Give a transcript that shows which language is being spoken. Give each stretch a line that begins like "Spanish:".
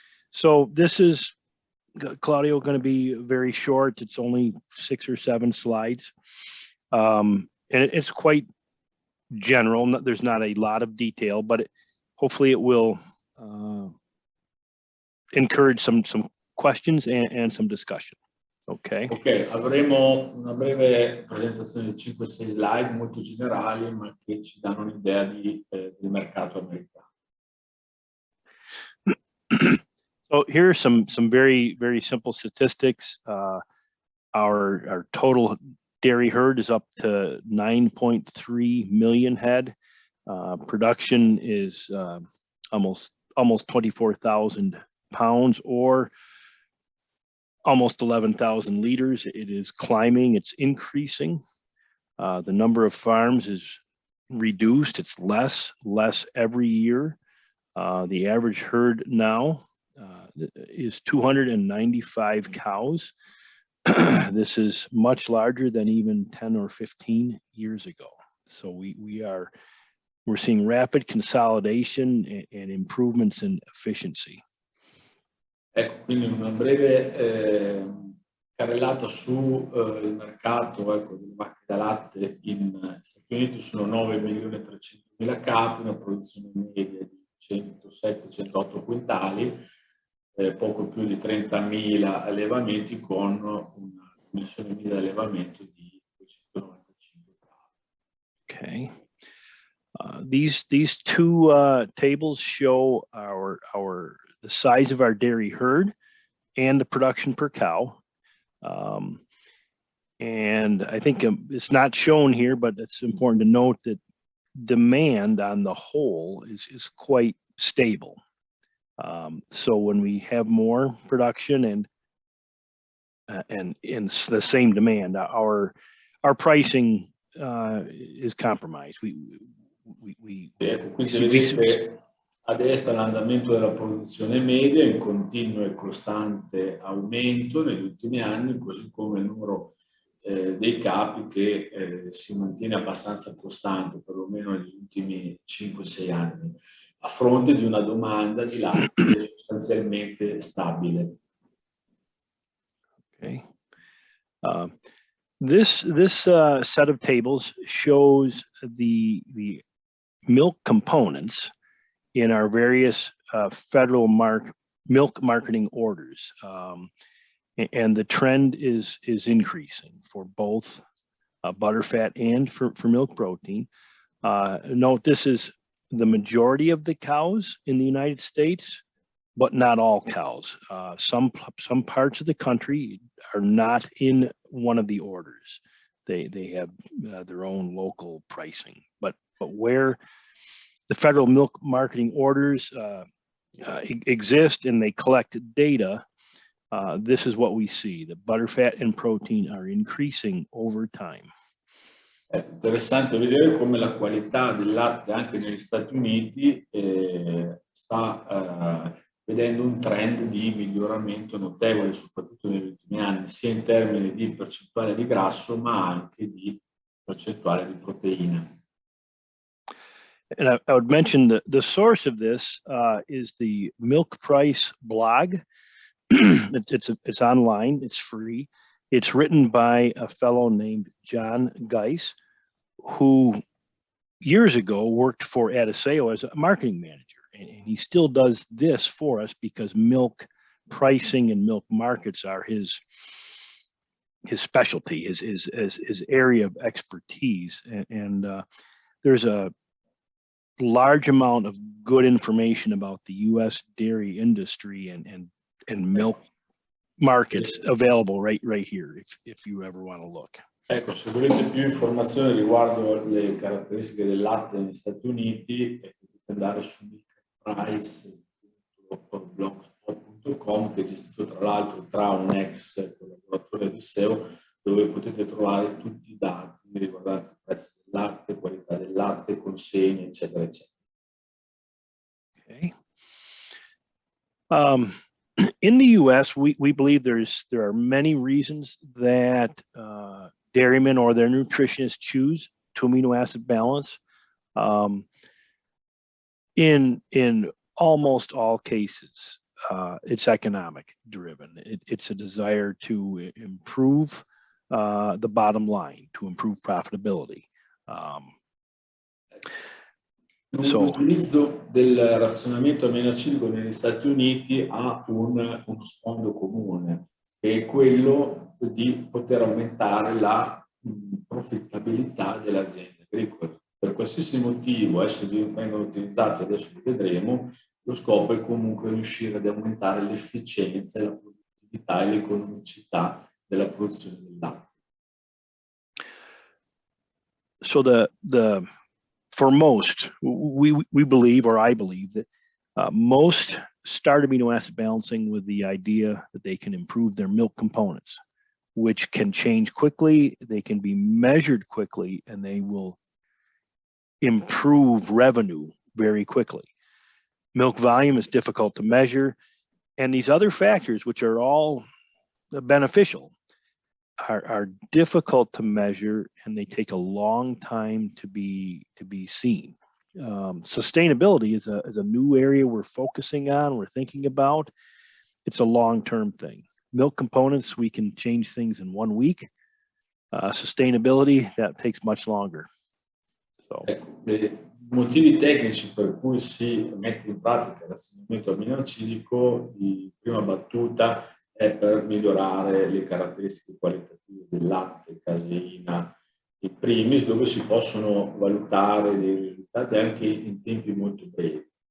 English: So this is, Claudio, going to be very short. It's only 6 or 7 slides. And it's quite general. There's not a lot of detail, but hopefully it will encourage some questions and some discussion. Ok,
Italian: avremo una breve presentazione di 5-6 slide molto generali, ma che ci danno un'idea del mercato americano.
English: So here are some very simple statistics. Our total dairy herd is up to 9.3 million head. Production is almost 24,000 pounds, or almost 11,000 liters. It is climbing, it's increasing. The number of farms is reduced. It's less every year. The average herd now is 295 cows. This is much larger than even 10 or 15 years ago. So we're seeing rapid consolidation and improvements in efficiency.
Italian: Ecco, quindi una breve carrellata su il mercato delle vacche da latte in Stati Uniti. Sono 9.300.000 capi, una produzione media di 107-108 quintali, poco più di 30.000 allevamenti con una dimensione media di allevamento di 295 capi.
English: Okay. These two tables show the size of our dairy herd and the production per cow. And I think it's not shown here, but it's important to note that demand on the whole is quite stable. So when we have more production and the same demand, our pricing is compromised.
Italian: Quindi vedete a destra l'andamento della produzione media in continuo e costante aumento negli ultimi anni, così come il numero dei capi che si mantiene abbastanza costante, perlomeno negli ultimi 5-6 anni, a fronte di una domanda di latte sostanzialmente stabile. Okay.
English: This set of tables shows the milk components in our various federal milk marketing orders, and the trend is increasing for both butterfat and for milk protein. Note this is the majority of the cows in the United States, but not all cows. Some parts of the country are not in one of the orders. They have their own local pricing, but where the federal milk marketing orders exist and they collect data, this is what we see. The butterfat and protein are increasing over time.
Italian: È interessante vedere come la qualità del latte anche negli Stati Uniti sta vedendo un trend di miglioramento notevole, soprattutto negli ultimi anni, sia in termini di percentuale di grasso, ma anche di percentuale di proteina.
English: And I would mention the source of this is the Milk Price blog. It's online, it's free. It's written by a fellow named John Geis, who years ago worked for Adiseo as a marketing manager. And he still does this for us because milk pricing and milk markets are his specialty, his area of expertise. And there's a large amount of good information about the U.S. dairy industry and milk markets available right here if you ever want to look.
Italian: Ecco, se volete più informazioni riguardo le caratteristiche del latte negli Stati Uniti, potete andare su milkprice.blogspot.com che è gestito tra l'altro tra un ex collaboratore di SEO, dove potete trovare tutti i dati riguardanti il prezzo del latte, qualità del latte, consegne, eccetera, eccetera.
English: Okay. In the U.S., we believe there are many reasons that dairymen or their nutritionists choose to amino acid balance. In almost all cases, it's economic driven. It's a desire to improve the bottom line, to improve profitability.
Italian: L'utilizzo del razionamento aminoacidico negli Stati Uniti ha uno sfondo comune, che è quello di poter aumentare la profittabilità delle aziende agricole. Per qualsiasi motivo essi vengono utilizzati, adesso li vedremo, lo scopo è comunque riuscire ad aumentare l'efficienza, la produttività e l'economicità della produzione del latte.
English: So for most, we believe, or I believe, that most start amino acid balancing with the idea that they can improve their milk components, which can change quickly, they can be measured quickly, and they will improve revenue very quickly. Milk volume is difficult to measure, and these other factors, which are all beneficial, are difficult to measure, and they take a long time to be seen. Sustainability is a new area we're focusing on, we're thinking about. It's a long-term thing. Milk components, we can change things in 1 week. Sustainability, that takes much longer. So.
Italian: I motivi tecnici per cui si mette in pratica il razionamento aminoacidico di prima battuta è per migliorare le caratteristiche qualitative del latte, caseina, i primis, dove si possono valutare dei risultati anche in tempi molto brevi.